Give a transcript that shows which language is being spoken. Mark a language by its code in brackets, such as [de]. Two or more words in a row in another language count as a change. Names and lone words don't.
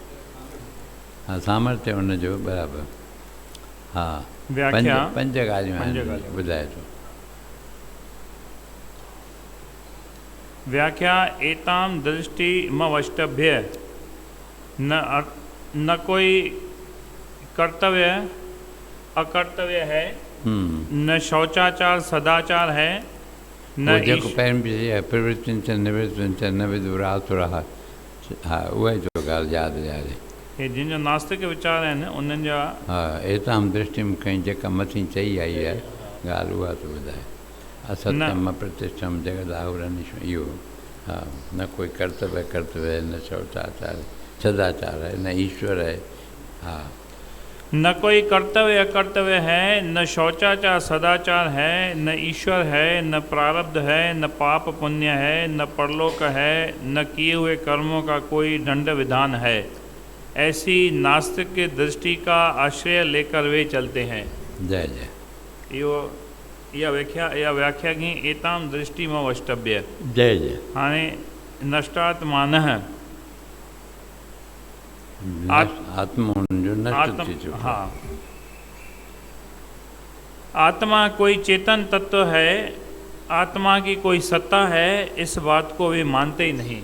[sd] हा, सामर्थ्य उनजो बराबरि। हा, पंज ॻाल्हियूं ॿुधाए थो। [hi] व्याख्या [sa] एताम दृष्टि मवष्टभ्य [hi] न कोई कर्तव्य अकर्तव्य है, न शौचाचार सदाचार है, न [sd] जेको पहिरियों [sa] प्रवृत्ति निवृत्ति न विदुरासुरा। [sd] हा, उहा जो ॻाल्हि यादि ॾियारे। हे जिन जो नास्तिक वीचार आहिनि उन्हनि जा। हा, [sa] एताम दृष्टि [sd] में कई जेका मथी चई आई आहे ॻाल्हि, उहा थो ॿुधाए। [sa] असत्यम अप्रतिष्ठम जगत आहुरनिश, [sd] इहो। [hi] हा, न कोई कर्तव्य है, न शौचाचार सदाचार है, न ईश्वर है। हाँ, न कोई कर्तव्य अकर्तव्य है, न शौचाचार सदाचार है, न ईश्वर है, न प्रारब्ध है, न पाप पुण्य है, न परलोक है, न किए हुए कर्मों का कोई दंड विधान है। ऐसी नास्तिक की दृष्टि का आश्रय लेकर वे चलते हैं। जय जय। [sd] यो इहा व्याख्या कई [sa] एतां दृष्टिमो वष्टभ्य। [sd] जय जय। हाणे नष्टात्मानः आत्मा जो नष्ट थी चुका। [hi] हाँ, आत्मा कोई चेतन तत्व है, आत्मा की कोई सत्ता है, इस बात को वे मानते ही नहीं।